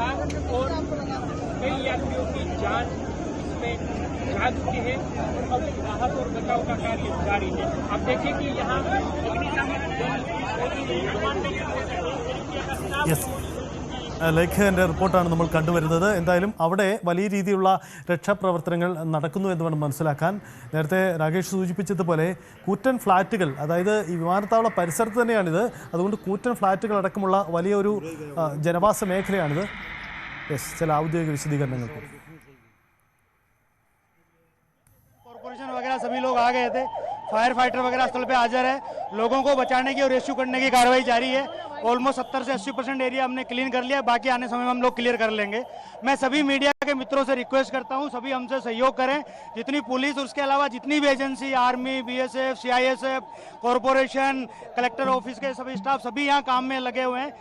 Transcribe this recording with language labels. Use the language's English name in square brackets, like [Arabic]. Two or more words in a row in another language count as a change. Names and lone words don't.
[Hindi] और कई यात्रियों की जान इसमें जा चुकी है और अब राहत और बचाव का कार्य जारी है। आप देखिए कि यहाँ [Malayalam] ലേഖകൻ്റെ റിപ്പോർട്ടാണ് നമ്മൾ കണ്ടുവരുന്നത്. എന്തായാലും അവിടെ വലിയ രീതിയിലുള്ള രക്ഷാപ്രവർത്തനങ്ങൾ നടക്കുന്നു എന്ന് വേണം മനസ്സിലാക്കാൻ. നേരത്തെ രാകേഷ് സൂചിപ്പിച്ചതുപോലെ കൂറ്റൻ ഫ്ലാറ്റുകൾ, അതായത് ഈ വിമാനത്താവള പരിസരത്ത് തന്നെയാണിത്, അതുകൊണ്ട് കൂറ്റൻ ഫ്ലാറ്റുകൾ അടക്കമുള്ള വലിയൊരു ജനവാസ മേഖലയാണിത്. യെസ്, ചില ഔദ്യോഗിക വിശദീകരണങ്ങൾ കൂടി. [Hindi] कॉर्पोरेशन वगैरह सभी लोग आ गए थे, [English] fire fighter [Hindi] वगैरह स्थल पे हाजिर है, लोगों को बचाने की और रेस्क्यू करने की कार्रवाई जारी है। ऑलमोस्ट 70 से 80% एरिया हमने क्लीन कर लिया, बाकी आने समय में हम लोग क्लियर कर लेंगे। मैं सभी मीडिया के मित्रों से रिक्वेस्ट करता हूं, सभी हमसे सहयोग करें, जितनी पुलिस और उसके अलावा जितनी भी एजेंसी, आर्मी, बीएसएफ, सीआईएसएफ, कॉर्पोरेशन, [English] collector office [Hindi] के सभी स्टाफ सभी यहाँ काम में लगे हुए हैं।